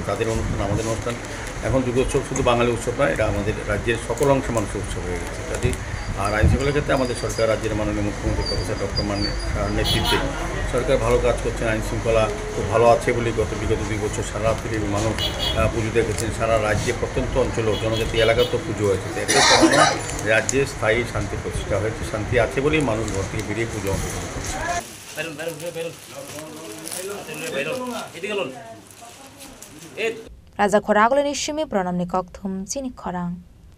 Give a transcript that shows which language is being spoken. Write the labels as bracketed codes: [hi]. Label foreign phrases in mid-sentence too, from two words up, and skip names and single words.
[bn] তাদের অনুষ্ঠান আমাদের অনুষ্ঠান এখন দুর্গোৎসব শুধু বাঙালি উৎসব নয় এটা আমাদের রাজ্যের সকল অংশ মানুষের উৎসব হয়ে গেছে কাজে আর আইন শৃঙ্খলার ক্ষেত্রে আমাদের সরকার রাজ্যের মাননীয় মুখ্যমন্ত্রী প্রফেসর ডক্টর মান্নান সাহার নেতৃত্বে সরকার ভালো কাজ করছেন আইন শৃঙ্খলা খুব ভালো আছে বলে বিগত 2 বছর সারা রাত্রি মানুষ পুজো দেখেছেন সারা রাজ্যে প্রত্যন্ত অঞ্চলেও জনজাতি এলাকাতেও পুজো হয়েছে এতে কারণে রাজ্যে স্থায়ী শান্তি প্রতিষ্ঠা হয়েছে শান্তি আছে বলেই মানুষ ঘর থেকে বেরিয়ে পুজো অংশগ্রহণ করছে [trp] Raja Khoragolo ni Shimi Pranam ni Kokthum Chini Khorang